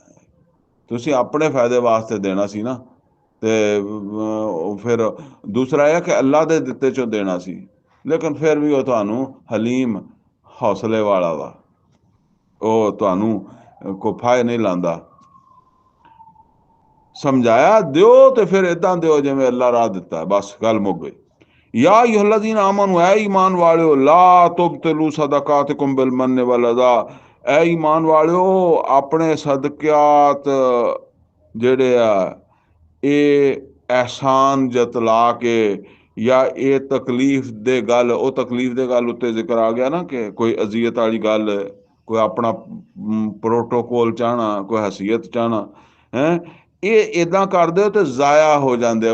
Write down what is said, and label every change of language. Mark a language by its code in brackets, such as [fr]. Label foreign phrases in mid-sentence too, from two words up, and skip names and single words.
[pa] ਤੁਸੀਂ ਆਪਣੇ ਫਾਇਦੇ ਵਾਸਤੇ ਦੇਣਾ ਸੀ ਨਾ, ਤੇ ਫਿਰ ਦੂਸਰਾ ਇਹ ਕਿ ਅੱਲਾ ਦੇ ਦਿੱਤੇ ਚੋਂ ਦੇਣਾ ਸੀ, ਲੇਕਿਨ ਫਿਰ ਵੀ ਉਹ ਤੁਹਾਨੂੰ ਹਲੀਮ, ਹੌਸਲੇ ਵਾਲਾ ਵਾ, ਉਹ ਤੁਹਾਨੂੰ ਕੋਈ ਫਾਇਦਾ ਨਹੀਂ ਲਾਉਂਦਾ। ਸਮਝਾਇਆ ਦਿਓ ਤੇ ਫਿਰ ਏਦਾਂ ਦਿਓ ਜਿਵੇਂ ਅੱਲਾ ਰਾਹ ਦਿੱਤਾ, ਬਸ ਗੱਲ ਮੁੱਕ ਗਈ। [ar] يا أيها الذين آمنوا, [pa] ਐ ਈਮਾਨ ਵਾਲਿਓ, [ar] لا تبطلوا صدقاتكم بالمن والأذى, [pa] ਐ ਈਮਾਨ ਵਾਲਿਓ ਅਪਨੇ ਸਦਕਾਤ ਜਿਹੜੇ ਆ ਇਹ ਅਹਿਸਾਨ ਜਤਲਾ ਕੇ ਜਾਂ ਇਹ ਤਕਲੀਫ ਦੇ ਗੱਲ, ਉਹ ਤਕਲੀਫ ਦੇ ਗੱਲ ਉੱਤੇ ਜ਼ਿਕਰ ਆ ਗਿਆ ਨਾ ਕਿ ਕੋਈ ਅਜ਼ੀਅਤ ਵਾਲੀ ਗੱਲ, ਕੋਈ ਆਪਣਾ ਪ੍ਰੋਟੋਕੋਲ ਚਾਹਣਾ, ਕੋਈ ਹਸੀਅਤ ਚਾਹਣਾ ਹੈ, ਇਹ ਇਦਾਂ ਕਰ ਦਿਓ ਤੇ ਜ਼ਾਇਆ ਹੋ ਜਾਂਦੇ ਆ।